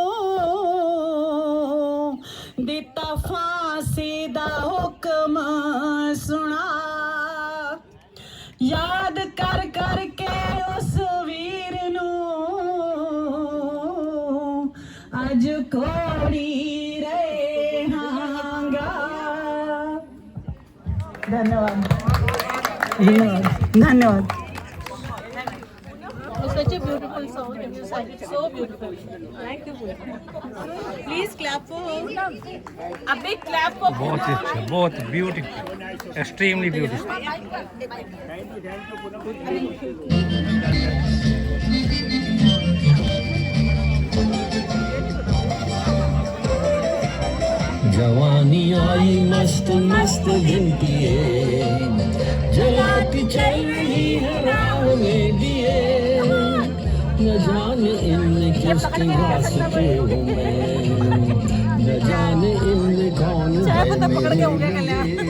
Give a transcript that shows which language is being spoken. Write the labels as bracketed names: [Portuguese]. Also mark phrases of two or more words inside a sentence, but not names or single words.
[Punjabi] ਦਿੱਤਾ ਫਾਂਸੀ ਦਾ ਹੁਕਮ ਸੁਣਾ, ਯਾਦ ਕਰ ਕਰ ਕੇ ਉਸ ਵੀਰ ਨੂੰ ਅੱਜ ਕੋੜੀ ਰਹਾਂਗਾ। [Hindi] धन्यवाद धन्यवाद धन्यवाद. [English] It was such a beautiful song and you sang it so beautifully. Thank you. Please clap for her. A big clap for [Hindi] बहुत ही अच्छा, बहुत ब्यूटीफुल, [English] extremely beautiful. [Hindi] जवानी आई मस्त मस्त दिन पिए, जलाती चल रही है राह में दिए, न जाने इनमें किसके वास्ते हूँ मैं, न जाने इनमें कौन है मेरे लिए.